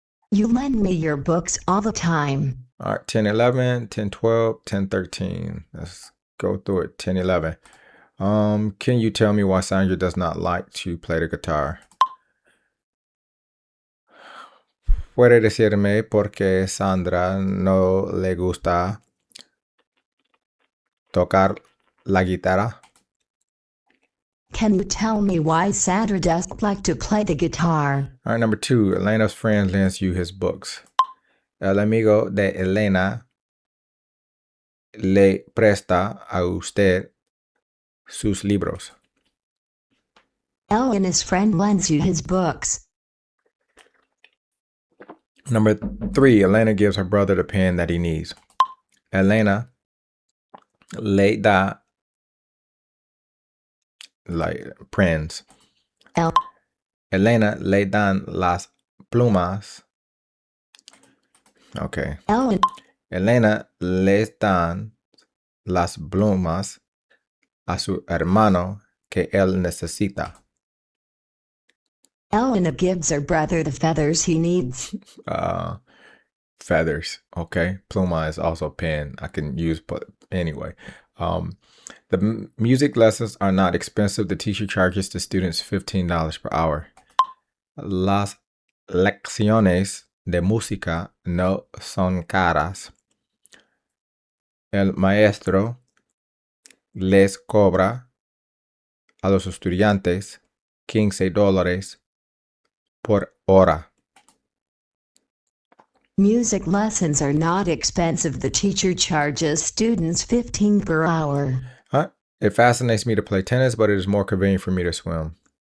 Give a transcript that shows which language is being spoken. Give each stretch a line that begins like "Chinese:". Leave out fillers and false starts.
English: You lend me your books all the time. All right, 10:11, 10:12, 10:13. Let's go through it. 10:11. Can you tell me why Sandra does not like to play the guitar?
Spanish: Puede decirme por qué Sandra no le gusta tocar la guitarra?
English: Can you tell me why Sandra doesn't like to play the guitar? All right, number 2. Elena's friend lends you his books.
Spanish: El amigo de Elena le presta a usted sus libros.
English: Elena's friend lends you his books. Number 3. Elena gives her brother the pen that he needs.
Spanish: Elena le da
English: like pens.
Spanish: Elena le dan las plumas. Okay. Elena les dan las plumas a su hermano que él necesita.
English: Elena gives her brother the feathers he needs. Feathers. Okay. Pluma is also pen. I can use, but anyway. The music lessons are not expensive. The teacher charges the students $15 per hour.
Spanish: Las lecciones de música no son caras. El maestro les cobra a los estudiantes $15 por hora.
English: Music lessons are not expensive. The teacher charges students $15 per hour. It fascinates me to play tennis, but it is more convenient for me to swim.